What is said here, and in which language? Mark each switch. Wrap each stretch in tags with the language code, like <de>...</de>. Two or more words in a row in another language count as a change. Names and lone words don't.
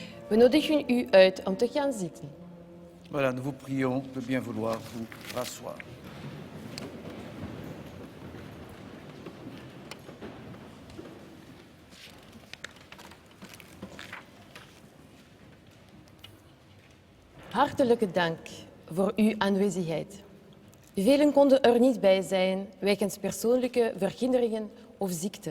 <nl>We nodigen u uit om te gaan zitten.</nl> <fr>Voilà, nous vous prions de bien vouloir vous rasseoir.</fr> <nl>Hartelijke dank voor uw aanwezigheid. Velen konden er niet bij zijn wegens persoonlijke verhinderingen of ziekte.</nl>